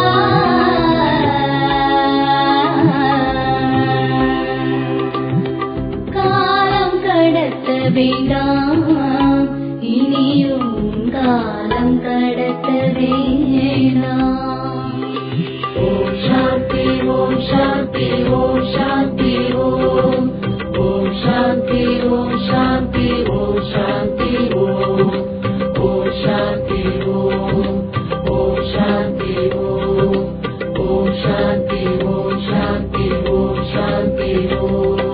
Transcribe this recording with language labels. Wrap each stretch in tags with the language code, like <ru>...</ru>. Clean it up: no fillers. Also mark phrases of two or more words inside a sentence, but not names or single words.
<ta>காலம் கடத்த வேண்டாம், இனியும் காலம் கடத்த வேண்டாம்.</ta> <sa>ॐ शान्ति ॐ शान्ति ॐ शान्ति ॐ சாந்தி ஓம். ॐ शान्ति ॐ शान्ति ॐ शान्ति ॐ சாந்தி ஓம். ॐ शान्ति ॐ। ॐ शान्ति ॐ. ॐ शान्ति ॐ शान्ति ॐ शान्ति ॐ சாந்தி ஓம்.</sa>